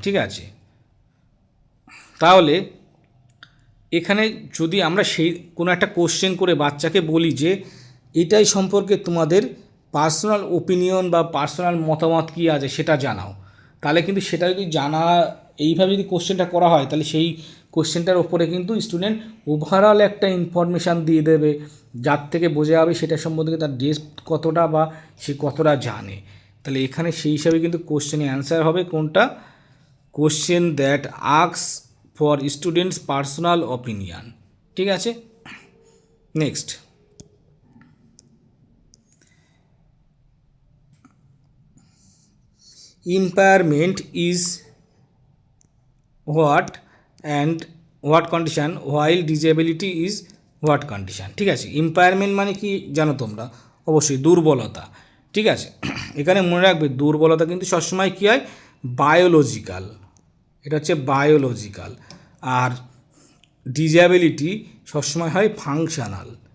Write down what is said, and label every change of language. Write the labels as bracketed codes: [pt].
[bn] ঠিক আছে, তাহলে এখানে যদি আমরা সেই কোনো একটা কোশ্চেন করে বাচ্চাকে বলি যে এটাই সম্পর্কে তোমাদের পার্সোনাল ওপিনিয়ন বা পার্সোনাল মতামত কী আছে সেটা জানাও, তাহলে কিন্তু সেটা যদি এইভাবে যদি কোশ্চেনটা করা হয় তাহলে সেই কোশ্চেনটার ওপরে কিন্তু স্টুডেন্ট ওভারঅল একটা ইনফরমেশান দিয়ে দেবে, যার থেকে বোঝা যাবে সেটা সম্বন্ধে তার ডেপথ কতটা বা সে কতটা জানে। তাহলে এখানে সেই হিসাবে কিন্তু কোশ্চেনের অ্যান্সার হবে কোনটা? [en] Question that asks for students personal opinion. [bn] ঠিক আছে, [en] Next, impairment is what and what condition while disability is what condition? [bn] ঠিক আছে, impairment মানে কি জানো তোমরা? অবশ্যই দুর্বলতা। ঠিক আছে, এখানে মনে রাখবে দুর্বলতা কিন্তু সবসময় কী হয়? বায়োলজিক্যাল, এটা হচ্ছে বায়োলজিক্যাল। আর ডিসএবিলিটি সবসময় হয় ফাংশনাল।